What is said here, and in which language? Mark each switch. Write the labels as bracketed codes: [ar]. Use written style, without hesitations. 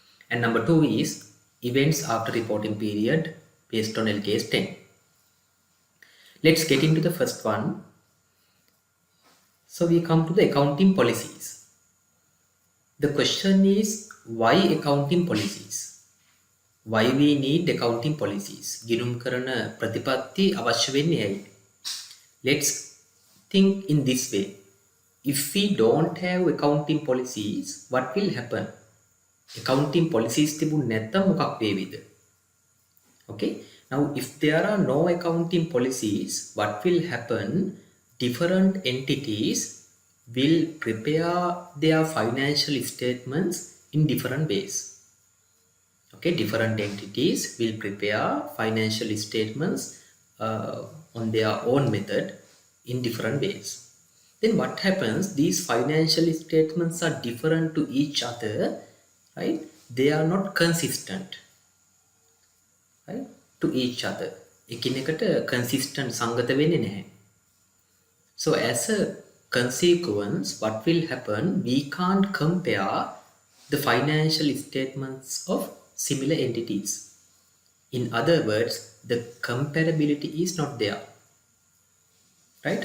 [en] And number 2 is events after reporting period based on LKAS 10. Let's get into the first one. So we come to the accounting policies. The question is, why accounting policies? Why we need accounting policies? [si] ගිණුම් කරන ප්‍රතිපත්ති අවශ්‍ය වෙන්නේ ඇයි? [en] Let's think in this way. If we don't have accounting policies, what will happen? [si] Accounting policies තිබුණ නැත්නම් මොකක් වේවිද? [en] Okay. Now, if there are no accounting policies, what will happen? Different entities will prepare their financial statements in different ways. Okay, different entities will prepare financial statements on their own method in different ways. Then what happens? These financial statements are different to each other, right? They are not consistent, right? To each other. [si] එකිනෙකට consistent සංගත වෙන්නේ නැහැ. [en] So as a consequence, what will happen? We can't compare the financial statements of similar entities. In other words, the comparability is not there. Right?